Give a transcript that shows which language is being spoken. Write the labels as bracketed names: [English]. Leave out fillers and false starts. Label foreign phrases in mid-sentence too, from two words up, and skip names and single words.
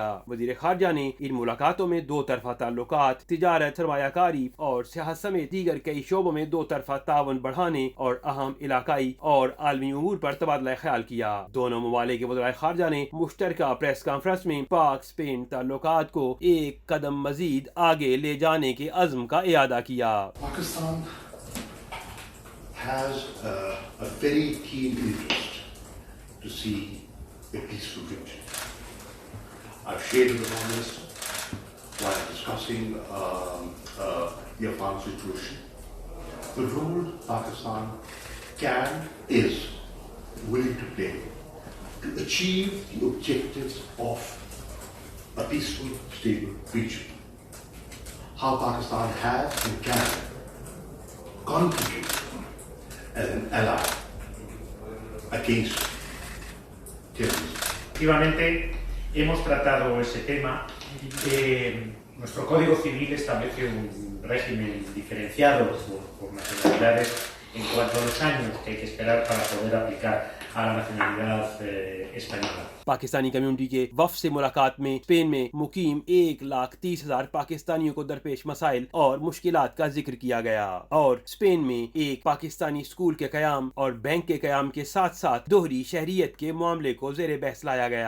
[Urdu] وزیر خارجہ نے ان ملاقاتوں میں دو طرفہ تعلقات، تجارت، سرمایہ کاری اور سیاست سمیت دیگر کئی شعبوں میں دو طرفہ تعاون بڑھانے اور اہم علاقائی اور عالمی امور پر تبادلہ خیال کیا. دونوں ممالک کے وزیر خارجہ نے مشترکہ [English] press conference [Urdu] میں پاک اسپین تعلقات کو ایک قدم مزید آگے لے جانے کے عزم کا اعادہ کیا. [English] पाकिस्तान has a very keen interest to see a peaceful victory. I've shared with the Prime Minister while discussing the Afghan situation the role Pakistan is willing to play to achieve the objectives of a peaceful, stable region. How Pakistan has and can contribute as an ally against terrorism. [Spanish] Efectivamente, hemos tratado ese tema. Nuestro Código Civil establece un régimen diferenciado por nacionalidades en cuanto a los años que hay que esperar para poder aplicar a la nacionalidad española. [Urdu] پاکستانی کمیونٹی کے وفد سے ملاقات میں اسپین میں مقیم 1,30,000 پاکستانیوں کو درپیش مسائل اور مشکلات کا ذکر کیا گیا اور اسپین میں ایک پاکستانی اسکول کے قیام اور بینک کے قیام کے ساتھ ساتھ دوہری شہریت کے معاملے کو زیر بحث لایا گیا.